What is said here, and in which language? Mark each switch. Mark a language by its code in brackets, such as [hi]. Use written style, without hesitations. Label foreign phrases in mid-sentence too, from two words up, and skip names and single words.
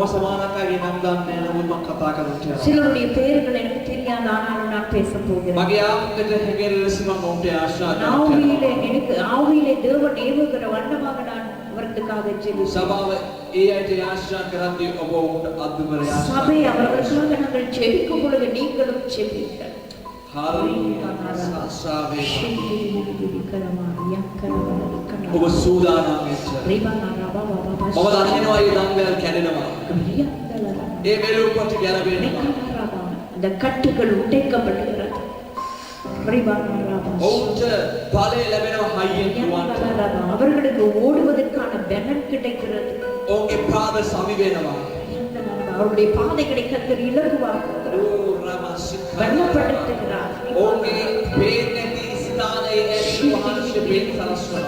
[ta] சிலருடைய பெயர்கள் எனக்கு தெரியாது, ஆனாலும் நான் பேச போகிறேன். ஆவியிலே தேவன் ஏவுகிற வண்ணமாக நான் அவர்களுக்காக ஜெபிக்கிறேன். சபை அவர்களுக்காக நாங்கள் ஜெபிக்கும் பொழுது நீங்களும் ஜெபிங்கள். [si] ඔබ සූදානම් වෙච්ච. ඔබ දකිනවා මේ දඟල් කැඩෙනවා. ඒ මෙලෝ කොට ගැලවෙනවා. [ta] அந்த கட்டுகள் உடைக்கப்படுகிறது. [si] ඔවුන්ට බලය ලැබෙනවා හයියෙන් දුවන්න. [ta] அவர்களுக்கு ஓடுவதற்கான பலன் கிடைக்கிறது. [si] ඔවුන්ගේ පාද සවි වෙනවා. [ta] அவருடைய பாதைகளை கர்த்தர் இலகுவாக்குகிறார். பலப்படுத்துகிறார். [si] ඔවුන්ගේ වේදනී ස්ථානයේ ඇතුළත වේද සලස්වනවා.